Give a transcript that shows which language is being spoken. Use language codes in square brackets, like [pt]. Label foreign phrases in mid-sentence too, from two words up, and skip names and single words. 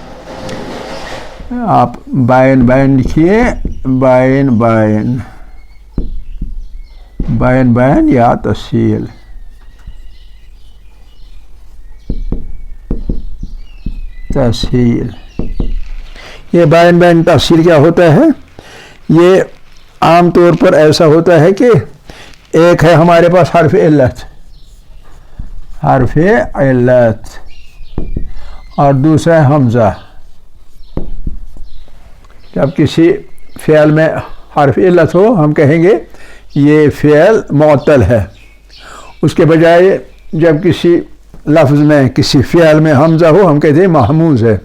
[ur] آپ بائن بائن لکھیے، بائن بائن بائن بائن یا تسہیل. تسہیل یہ بائن بائن تسہیل کیا ہوتا ہے؟ یہ عام طور پر ایسا ہوتا ہے کہ ایک ہے ہمارے پاس حرف علت، حرف علت، اور دوسرا ہے حمزہ. جب کسی فعل میں حرف علت ہو ہم کہیں گے یہ فعل معطل ہے. اس کے بجائے جب کسی لفظ میں کسی فعل میں حمزہ ہو ہم کہتے ہیں محموز ہے.